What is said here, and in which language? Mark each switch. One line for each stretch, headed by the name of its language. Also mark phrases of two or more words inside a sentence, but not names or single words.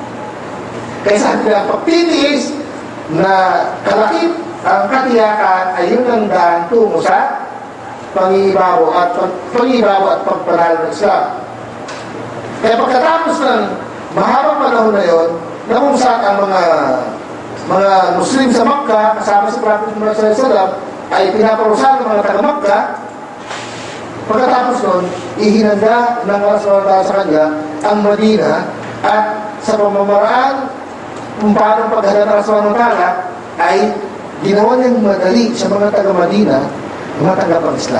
Filipino: Kaya sabi na, pagtitiis na kalakip ang katiyakan ay yun ang daan tungo sa pangibabaw at pagpanalo ng Islam. Kaya pagkatapos ng mahabang panahon na yon, na kung saan ang mga Muslim sa Makkah, kasama si Prophet Muhammad
Arabic: صلى الله عليه وسلم,
Filipino: ay pinaparusahan ng mga taga-Makkah, pagkatapos nun, ihinanda ng Allah SWT sa kanya ang Madina, at sa pamamaraan kung paano paghanda ng Allah SWT ay ginawa niyang madali sa mga taga-Madina matanggap ang Islam.